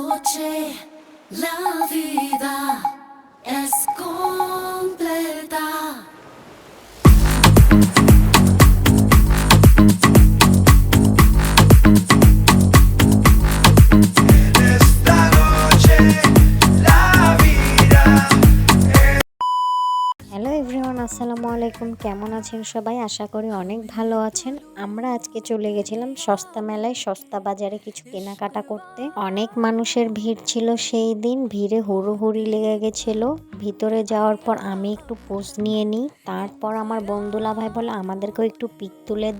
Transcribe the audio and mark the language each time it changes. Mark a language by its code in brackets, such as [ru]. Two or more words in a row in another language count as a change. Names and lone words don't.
[es] noche la vida es completa. Esta noche la vida. [en] hello everyone, [ar] السلام عليكم. [bn] কেমন আছেন সবাই? আশা করি অনেক ভালো আছেন। আমরা আজকে চলে গেছিলাম সস্তা মেলায়, সস্তা বাজারে কিছু কেনাকাটা করতে। অনেক মানুষের ভিড় ছিল সেই দিন, ভিড়ে হুড়োহুড়ি লেগে গেছিলো। ভিতরে যাওয়ার পর আমি একটু পোজ নিয়ে নিই, তারপর আমার বন্ধুলা ভাই বলে আমাদেরকেও একটু পিক তুলে দে।